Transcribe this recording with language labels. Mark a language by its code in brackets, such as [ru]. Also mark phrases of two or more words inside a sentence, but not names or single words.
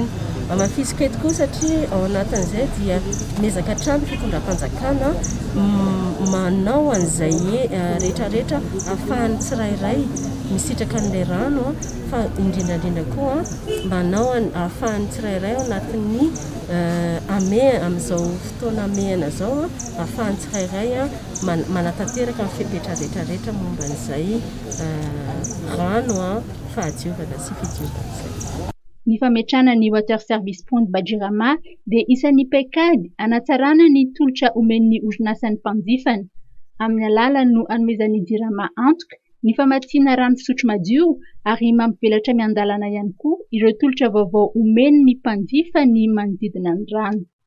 [mg] Amafisika eto koa satria ao anatin'izay dia mezaka hatrany fitondram-panjakana manao an'izay rehetrarehetra ahafahan'ny tsirairay misitraka an'ilay rano, fa indrindrandrindra koa manao ahafahan'ny tsirairay ao anatin'ny amin'izao fotoana amehana zao ahafahan'ny tsirairay manatanteraka amin'ny fepetra rehetrarehetra momba an'izay rano fahadiovana sy fidiovana izay. Ny fametrahana ny [en] water service point by Jirama [mg] dia isan'ny paikady hanatsarana ny tolotra omen'ny orinasan'ny mpanjifana. Amin'ny alalany no hanomezan'ny Jirama antoka ny famatsiana rano fisotro madio ary mampibelatra miandalana ihany koa ireo tolotra vaovao omen'ny mpanjifa ny manodidina ny rano.